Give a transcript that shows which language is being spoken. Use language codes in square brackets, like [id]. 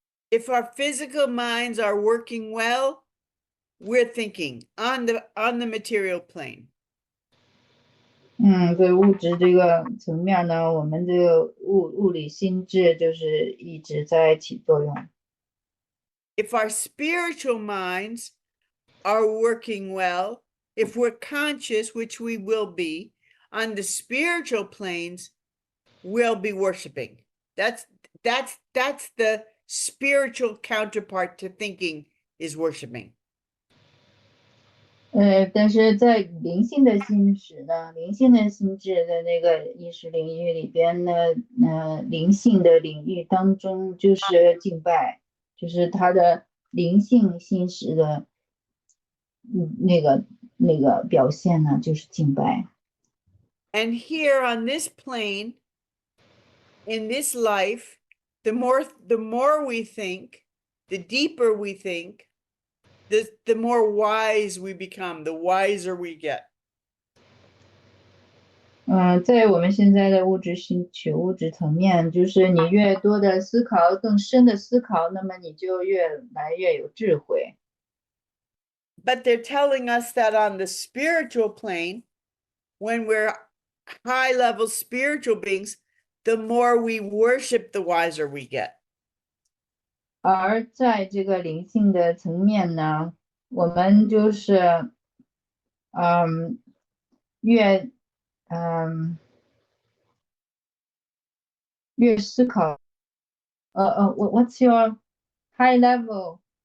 [en] if our physical minds are working well, we're thinking on the material plane. [zh] 对物质这个层面呢，我们这个物理心智就是一直在起作用。 [en] If our spiritual minds are working well, if we're conscious, which we will be, on the spiritual planes, we'll be worshiping. That's the spiritual counterpart to thinking is worshiping. [zh] 但是在灵性的心识呢，灵性的心智的那个意识领域里边呢，灵性的领域当中就是敬拜，就是它的灵性心识的，那个表现呢，就是敬拜。 [en] And here on this plane, in this life, the more we think, the deeper we think, the more wise we become, the wiser we get. [zh] 在我们现在的物质层面，就是你越多的思考，更深的思考，那么你就越来越有智慧。 [en] But they're telling us that on the spiritual plane, when we're high level spiritual beings, the more we worship, the wiser we get. [zh] 而在这个灵性的层面呢，我们就是越越思考 [en] what's your high level